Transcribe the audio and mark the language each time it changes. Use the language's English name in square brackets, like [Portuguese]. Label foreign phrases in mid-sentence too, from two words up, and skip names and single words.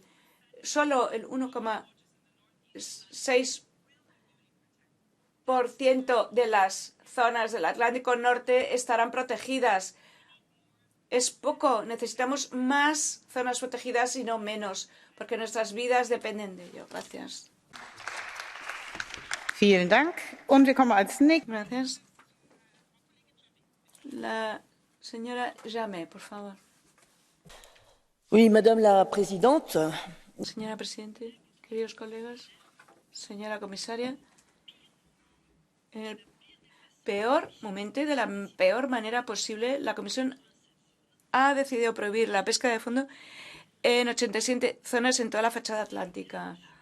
[Spanish] Solo el 1,6% de las zonas del Atlántico Norte estarán protegidas. Es poco, necesitamos más zonas protegidas y no menos, porque nuestras vidas dependen de ello. Gracias. [German] Vielen Dank. Und wir kommen als nächstes. [Spanish] Gracias. La Señora Jamet, por favor. [French] Oui, Madame la Présidente. [Spanish] Señora Presidenta, queridos colegas, señora Comisaria, en el peor momento y de la peor manera posible, la Comisión ha decidido prohibir la pesca de fondo en 87 zonas en toda la fachada atlántica.